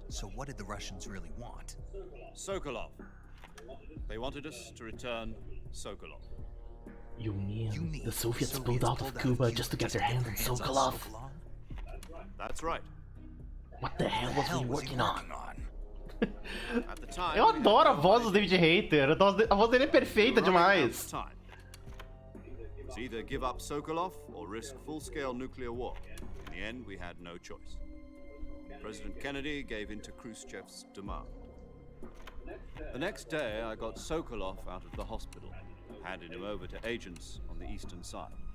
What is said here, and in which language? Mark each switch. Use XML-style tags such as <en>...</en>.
<en>So what did the Russians really want? Sokolov. They wanted us to return Sokolov. You mean the Soviets pulled out of Cuba just to get their hands on Sokolov? That's right. What the hell was he working on? At the time,</en> <pt>Eu adoro a voz do David Hayter. A voz dele é perfeita demais.</pt> <en>It was either give up Sokolov or risk full-scale nuclear war. In the end, we had no choice. President Kennedy gave in to Khrushchev's demand. The next day, I got Sokolov out of the hospital, handed him over to agents on the eastern side.</en>